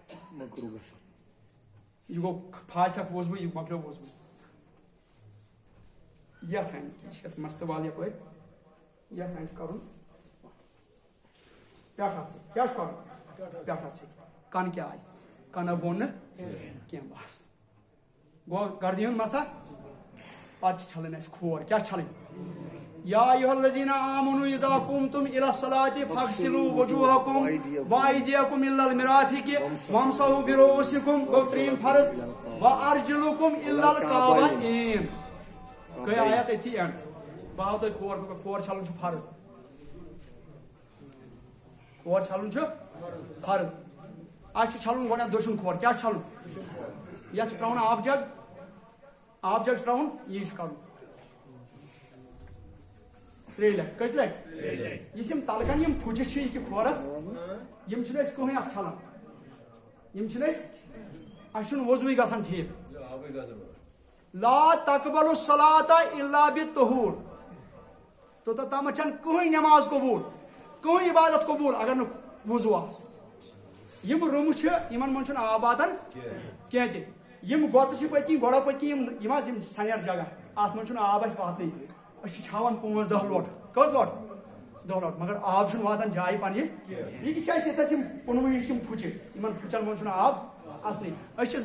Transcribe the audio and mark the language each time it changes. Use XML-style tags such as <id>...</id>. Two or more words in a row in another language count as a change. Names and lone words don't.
<ks>یہِ گوٚو پھاش اکھ ووٚزوٕ یہِ مۄکلیو ووٚزوٕ یَتھ اَنہِ یہِ چھِ یَتھ مستہٕ وال یَپٲرۍ یَتھ اَنہِ چھُ کَرُن پٮ۪ٹھ اَتھ سۭتۍ کیٛاہ چھُ کَرُن پٮ۪ٹھ اَتھ سۭتۍ کَنہٕ کیٛاہ آیہِ کَنہٕ گوٚو نہٕ کینٛہہ بَس گوٚو گردِ ہُنٛد مسا پتہٕ چھِ چھلٕنۍ اَسہِ کھور کیٛاہ چھِ چھلٕنۍ</ks> <ar>یا ایُہا الذیٖنَ آمَنوٗ اِذا قُمتُم اِلَى الصَّلَاةِ فَاغْسِلُوا وُجُوهَكُمْ وَأَيْدِیَكُمْ إِلَى الْمَرَافِقِ وَامْسَحُوا بِرُءُوسِكُمْ</ar> <ks>گوٚو ترٛیٚیِم فرض</ks> <ar>وَأَرْجُلُكُمْ إِلَى الْكَعْبَيْنِ</ar> <ks>گٔے آیت أتھی اینڈ بہٕ ہاوٕ تۄہہِ کھور چھلُن چھُ فرض کھور چھلُن چھُ فرض اَسہِ چھُ چھلُن گۄڈٕنیتھ دٔچھُن کھور کیٛاہ چھُ چھلُن یَتھ چھُ ترٛاوُن آبہٕ جگ چھُ ترٛاوُن یی چھُ کَرُن ترٛیٚیہِ لَٹہِ کٔژِ لَٹہِ یُس یِم تَلہٕ کَنہِ یِم پھُچہِ چھِ یہِ کہِ کھورَس یِم چھِنہٕ أسۍ کٕہٕنۍ اَتھ چھلان یِم چھِنہٕ اَسہِ چھُنہٕ وضوٗے گژھان ٹھیٖک</ks> <ar>لا تقبل الصلاۃ الا بالطہور</ar> <ks>توٚتامَتھ چھَنہٕ کٕہٕنۍ نٮ۪ماز قبوٗل کٕہٕنۍ عبادت قبوٗل اگر نہٕ وضوٗ آسہِ یِم روٗمہٕ چھِ یِمن منٛز چھُنہٕ آب واتان کینٛہہ تہِ یِم گۄژٕ چھِ پٔتۍ کِنۍ گۄڈو پٔتۍ کِنۍ یِم حظ یِم سَنیر جگہ اَتھ منٛز چھُنہٕ آب اَسہِ واتنٕے أسۍ چھِ چھاوان 5-10 لوٹہٕ کٔژ لوٹہٕ 10 لوٹہٕ مگر آب چھُنہٕ واتان جایہِ پننہِ یہِ چھِ اَسہِ ییٚتھس یِم کُنوُہ یِم پھُچہِ یِمن پھُچن منٛز چھُنہٕ آب اَژنٕے أسۍ چھِ</ks>